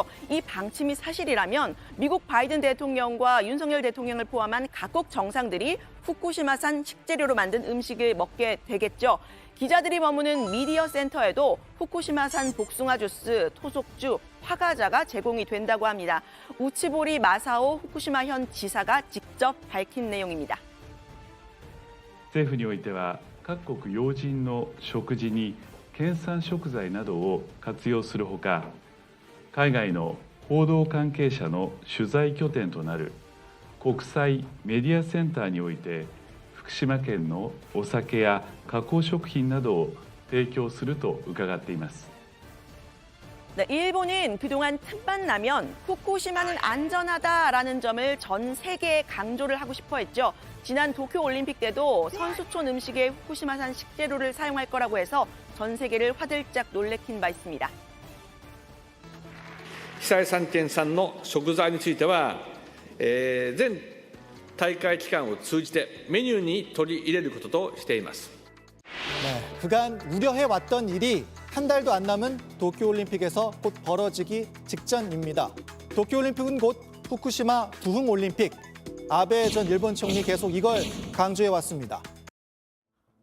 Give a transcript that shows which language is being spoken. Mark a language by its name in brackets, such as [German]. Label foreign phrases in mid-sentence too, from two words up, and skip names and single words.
[Korean] 이 방침이 사실이라면 미국 바이든 대통령과 윤석열 대통령을 포함한 각국 정상들이 후쿠시마산 식재료로 만든 음식을 먹게 되겠죠. 기자들이 머무는 미디어 센터에도 후쿠시마산 복숭아 주스, 토속주, 화과자가 제공이 된다고 합니다. 우치보리 마사오 후쿠시마현 지사가 직접 밝힌 내용입니다. [Japanese] 政府においては各国要人の食事に県産食材などを活用するほか、海外の報道関係者の取材拠点となる国際メディアセンターにおいて福島県のお酒や加工食品などを提供すると伺っています。 [Korean] 네, 일본은 그동안 틈만 나면 후쿠시마는 안전하다라는 점을 전 세계에 강조를 하고 싶어 했죠. 지난 도쿄올림픽 때도 선수촌 음식에 후쿠시마산 식재료를 사용할 거라고 해서 전 세계를 화들짝 놀래킨 바 있습니다. [Japanese] 被災3県産の食材については、全大会期間を通じてメニューに取り入れることとしています。 [Korean] 네, 그간 우려해왔던 일이 한 달도 안 남은 도쿄올림픽에서 곧 벌어지기 직전입니다. 도쿄올림픽은 곧 후쿠시마 부흥올림픽. 아베 전 일본 총리 계속 이걸 강조해왔습니다.